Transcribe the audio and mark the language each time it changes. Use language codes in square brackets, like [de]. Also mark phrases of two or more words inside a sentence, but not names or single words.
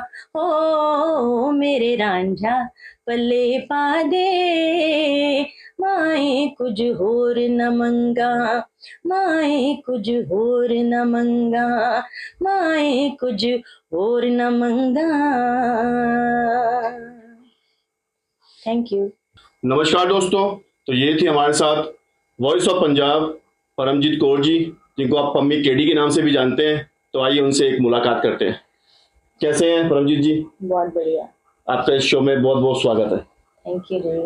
[pa] ਓ ਮੇਰੇ ਰਾਂਝਾ ਪੱਲੇ ਪਾ ਦੇ, ਮਾਏ ਕੁਝ ਹੋਰ ਨਾ ਮੰਗਾਂ, ਮਾਏ ਕੁਝ ਹੋਰ ਨਾ ਮੰਗਾਂ, ਮਾਏ ਕੁਝ ਹੋਰ ਨਾ ਮੰਗਾਂ। [en] thank you. [hi] नमस्कार दोस्तों, तो ये थी हमारे साथ वॉइस ऑफ पंजाब परमजीत कौर जी, जिनको आप पम्मी केडी के नाम से भी जानते हैं। तो आइए उनसे एक मुलाकात करते हैं। कैसे हैं परमजीत जी? बहुत बढ़िया। आपका इस शो में बहुत बहुत स्वागत है। [en] thank you जी।